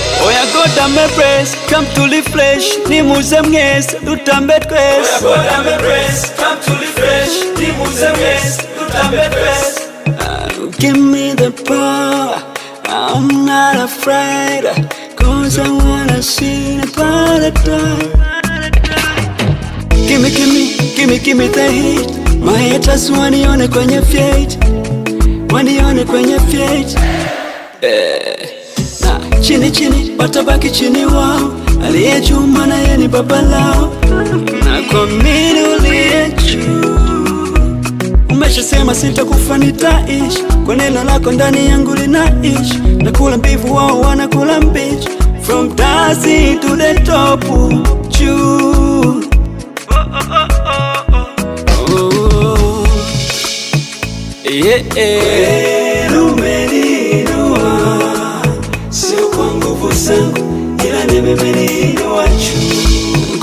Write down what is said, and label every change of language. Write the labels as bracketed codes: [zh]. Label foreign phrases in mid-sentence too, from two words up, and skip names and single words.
[rw] Oya, [en] God, I'm a praise, come to refresh, [rw] ni muze mwese, dutambe twese. Oya, [en] God, I'm a praise, come to refresh, [rw] ni muze mwese, dutambe twese. [en] Uh, give me the power, I'm not afraid, 'cause I wanna see the paradise. Gimme, gimme, gimme, gimme the heat. My haters [sw] wanione kwenye fate, wanione kwenye fate. Eh, na chini chini, watabaki chini wao. Aliye juu maana yeye ni baba lao. Na kwa mimi uliye juu, umeshasema sitakufa, nitaishi. Kwa neno lako ndani yangu linaishi. Nakula mbivu, wao wanakula mbichi. [en] From dust to the top, [sw] juu. [en] Oh, yeah, yeah. [sw] Kweli umeniinua, sio kwa nguvu zangu, ila ni mimi umeniinua juu.